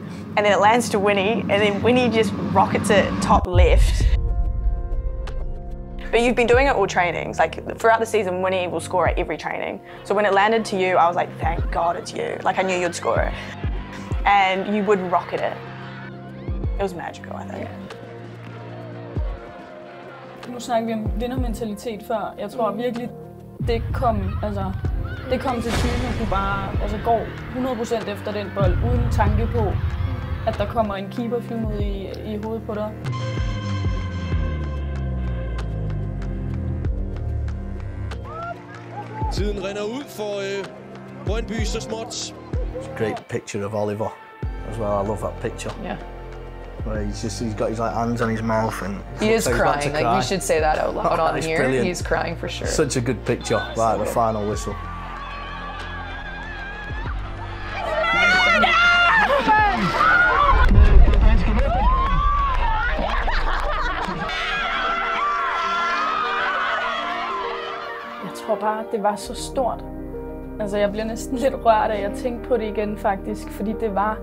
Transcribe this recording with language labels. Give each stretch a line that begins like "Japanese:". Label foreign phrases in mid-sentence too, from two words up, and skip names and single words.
English: And then it lands to Winnie, and then Winnie just rockets it top left. But you've been doing it all trainings. Like, throughout the season, Winnie will score at every training. So when it landed to you, I was like, thank God it's you. Like, I knew you'd score it. And you would rocket it. It was magical, I think.
Danish: Nu snakker vi om vindermentalitet før. Jeg tror virkelig, det kom til syne, at du bare går 100% efter den bold, uden tanke på, at der kommer en keeper flyvende i hovedet på dig. Tiden rinder ud for Brøndby så småt.
English: It's a great picture of Oliver as well. I love that picture. Yeah. Where he's got his like hands on his mouth and he is crying. Like you should say that out loud on here. Brilliant. He's crying for sure. Such a good picture, right at the final whistle.
Danish: Jeg tror bare, det var så stort. Altså, jeg bliver næsten lidt rørt af at tænke på det igen, faktisk, fordi det var